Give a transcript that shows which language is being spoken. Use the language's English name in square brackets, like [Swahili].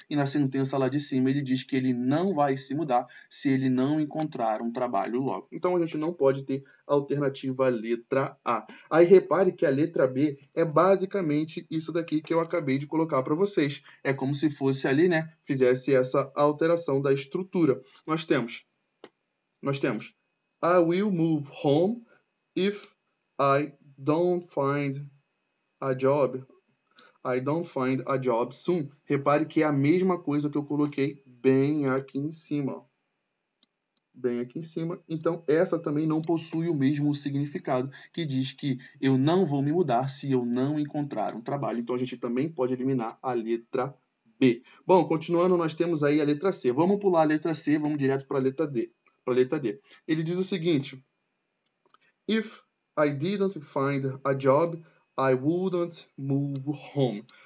[Portuguese] E na sentença lá de cima ele diz que ele não vai se mudar se ele não encontrar um trabalho logo. Então, a gente não pode ter a alternativa letra A. Aí repare que a letra B é basicamente isso daqui que eu acabei de colocar para vocês. É como se fosse ali, né, fizesse essa alteração da estrutura. Nós temos [English] I will move home if I don't find a job. I don't find a job soon. [Portuguese] Repare que é a mesma coisa que eu coloquei bem aqui em cima. Bem aqui em cima. Então, essa também não possui o mesmo significado, que diz que eu não vou me mudar se eu não encontrar um trabalho. Então, a gente também pode eliminar a letra B. Bom, continuando, nós temos aí a letra C. Vamos pular a letra C, vamos direto para a letra D. Ele diz o seguinte, [English] if I didn't find a job, I wouldn't move home.